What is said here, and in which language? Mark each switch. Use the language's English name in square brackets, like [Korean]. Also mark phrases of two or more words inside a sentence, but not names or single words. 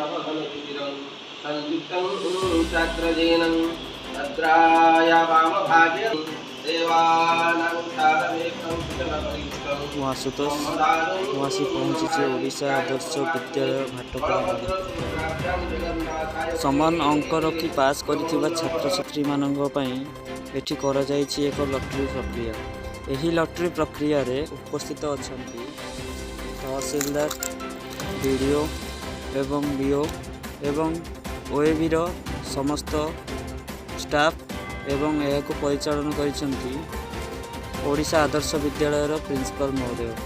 [Sanskrit] वाहनरुचिरं संयुक्तं चक्रजेनं भद्राय वामभागे देवानां सारमेकं कुशलपरिष्कं [Odia] ମୁଁ ଆଶୁତୋଷ ମୁଁ ଆସି ପହଞ୍ଚିଛି ଓଡ଼ିଶା ଆଦର୍ଶ ବିଦ୍ୟାଳୟ ଭାଟକଳାରେ। ସମାନ ଅଙ୍କ ରଖି ପାସ୍ କରିଥିବା ଛାତ୍ରଛାତ୍ରୀମାନଙ୍କ ପାଇଁ ଏଠି କରାଯାଇଛି ଏକ ଲଟେରୀ ପ୍ରକ୍ରିୟା। ଏହି ଲଟେରୀ ପ୍ରକ୍ରିୟାରେ ଉପସ୍ଥିତ ଅଛନ୍ତି ତହସିଲଦାର, ବିଡ଼ିଓ ଏବଂ ବିଓ ଏବଂ ଓଏବିର ସମସ୍ତ ଷ୍ଟାଫ୍ ଏବଂ ଏହାକୁ ପରିଚାଳନା କରିଛନ୍ତି ଓଡ଼ିଶା ଆଦର୍ଶ ବିଦ୍ୟାଳୟର ପ୍ରିନ୍ସିପାଲ ମହୋଦୟ।